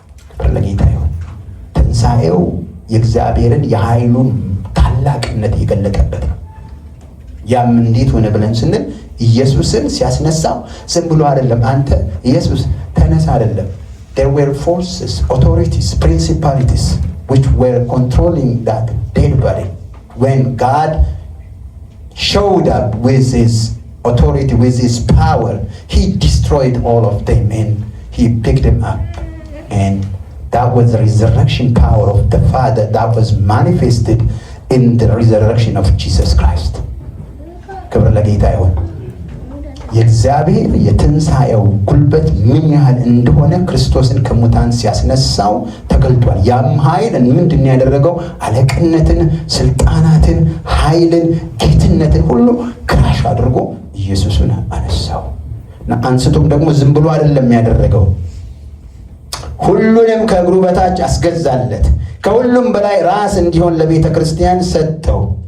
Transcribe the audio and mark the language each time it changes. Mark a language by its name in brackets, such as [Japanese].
[Amharic] ክብር ለጌታ ይሁን። ትንሣኤው የእግዚአብሔርን የኃይሉን ታላቅነት የገለጠበት ነው። ያም እንዴት ሆነ ብለን ስንል ኢየሱስን ሲያስነሳው ዝም ብሎ አይደለም። አንተ ኢየሱስ ተነሳ አይደለም። [English] there were forces, authorities, principalities which were controlling that dead body. When God showed up with his authority, with his power, he destroyed all of them and he picked them up. And that was the resurrection power of the Father that was manifested in the resurrection of Jesus Christ. [Amharic] ክብር ለጌታ ይሁን። የእግዚአብሔር የትንሣኤው ጉልበት ምን ያህል እንደሆነ ክርስቶስን ከሙታን ሲያስነሳው ተገልጧል። ያም ኃይል ምንድን ያደረገው? አለቅነትን፣ ስልጣናትን፣ ኃይልን፣ ጌትነትን ሁሉ ክራሽ አድርጎ ኢየሱስን አነሳው እና አንስቶም ደግሞ ዝም ብሎ አይደለም ያደረገው፣ ሁሉንም ከእግሩ በታች አስገዛለት። ከሁሉም በላይ ራስ እንዲሆን ለቤተ ክርስቲያን ሰጠው።